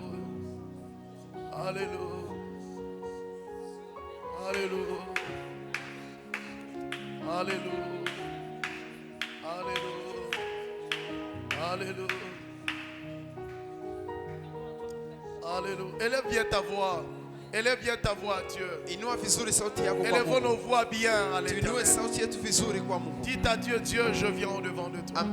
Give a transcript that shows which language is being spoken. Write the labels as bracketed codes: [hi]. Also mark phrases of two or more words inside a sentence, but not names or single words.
[fr] Alléluia. Alléluia. Alléluia. Alléluia. Alléluia. Alléluia. Élève bien ta voix. Élève bien ta voix, Dieu. [sw] Inua vizuri sauti yako kwa [fr] Élevons nos [sw] Mungu. [fr] voix bien à [sw] Tuinue [fr] l'Éternel. [sw] sauti yetu vizuri kwa Mungu. [fr] Dites à Dieu, Dieu, je viens au devant de toi.